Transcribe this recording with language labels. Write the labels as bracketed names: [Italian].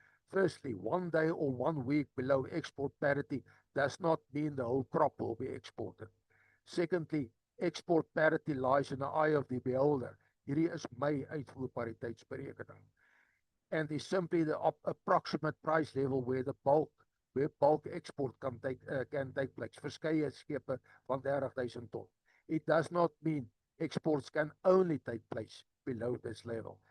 [English] Firstly, one day or 1 week below export parity does not mean the whole crop will be exported. Secondly, export parity lies in the eye of the beholder. [Afrikaans] Hierdie is my uitvoerpariteitsberekening. [English] And is simply the approximate price level where bulk export can take place. [Afrikaans] Verskeie skepe van 30,000 ton. [English] It does not mean exports can only take place below this level.